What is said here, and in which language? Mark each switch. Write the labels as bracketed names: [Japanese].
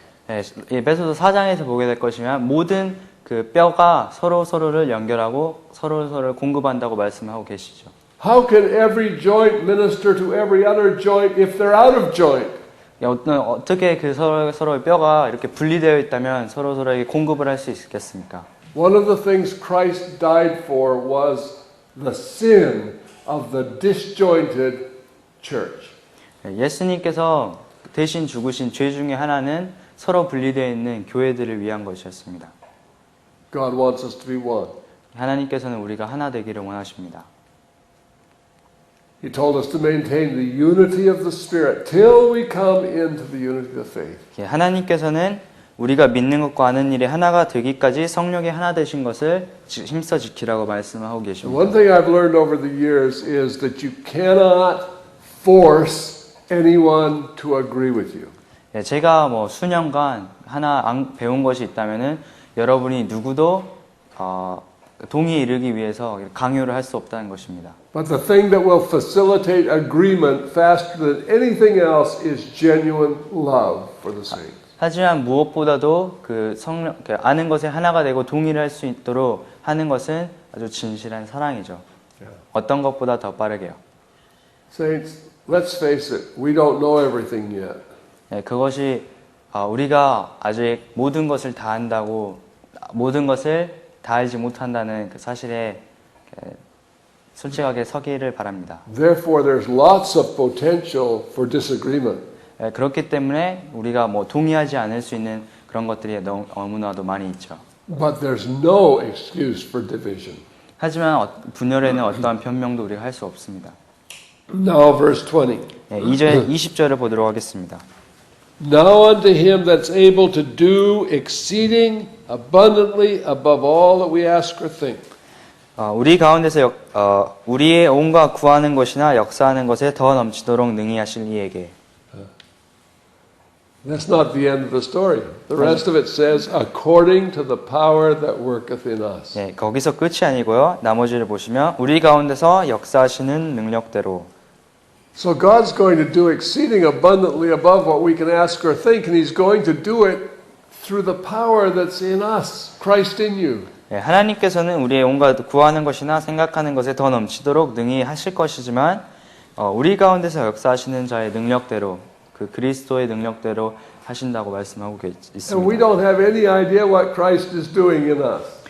[Korean] 예, 에베소서 4장에서 보게 될 것이면 모든 그 뼈가 서로를 연결하고 서로를 공급한다고 말씀하고 계시죠. [English] How can every joint minister to every other joint if they're out of joint? [Korean] 어떻게 그 서로의 뼈가 이렇게 분리되어 있다면 서로에게 공급을 할 수 있겠습니까? [English] One of the things Christ died for was the sin of the disjointed church. [Korean] 예수님께서 대신 죽으신 죄 중에 하나는 서로 분리되어 있는 교회들을 위한 것이었습니다. [English] God wants us to be one. [Korean] 하나님께서는 우리가 하나 되기를 원하십니다. [English] He told us to maintain the unity of the Spirit till we come into the unity of the faith. [Korean] 하나님께서는 우리가 믿는 것과 아는 일에 하나가 되기까지 성령의 하나 되신 것을 힘써 지키라고 말씀하고 계십니다. [English] One thing I've learned over the years is that you cannot force anyone to agree with you. [Korean] 제가 수년간 하나 배운 것이 있다면은 여러분이 누구도 동의에 이르기 위해서 강요를 할 수 없다는 것입니다. [English] But the thing that will facilitate agreement faster than anything else is genuine love for the saints. [Korean] 하지만 무엇보다도 아는 것에 하나가 되고 동의를 할 수 있도록 하는 것은 아주 진실한 사랑이죠. 어떤 것보다 더 빠르게요. [English] Saints, let's face it, we don't know everything yet. [Korean] 그것이 우리가 아직 모든 것을 다 안다고 모든 것을 다 알지 못한다는 그 사실에 솔직하게 서기를 바랍니다. [English] Therefore, there's lots of potential for disagreement. [Korean] 그렇기 때문에 우리가 동의하지 않을 수 있는 그런 것들이 너무나도 많이 있죠. [English] But there's no excuse for division. [Korean] 하지만 분열에는 어떠한 변명도 우리가 할 수 없습니다. [English] Now, verse 20. [Korean] 20절을 보도록 하겠습니다. [English] Now unto him that's able to do exceeding abundantly above all that we ask or think. [Korean] 우리 가운데서 우리의 온갖 구하는 것이나 역사하는 것에 더 넘치도록 능히 하실 이에게. [English] That's not the end of the story. The rest of it says, according to the power that worketh in us. [Korean] 거기서 끝이 아니고요. 나머지를 보시면 우리 가운데서 역사하시는 능력대로. [English] So God's going to do exceeding abundantly above what we can ask or think, and He's going to do it through the power that's in us, Christ in you. [Korean] 하나님께서는 우리의 온갖 구하는 것이나 생각하는 것에 더 넘치도록 능히 하실 것이지만 우리 가운데서 역사하시는 자의 능력대로 그 그리스도의 능력대로 하신다고 말씀하고 [English] And we [Korean] 있습니다. [English] don't have any idea what Christ is doing in us.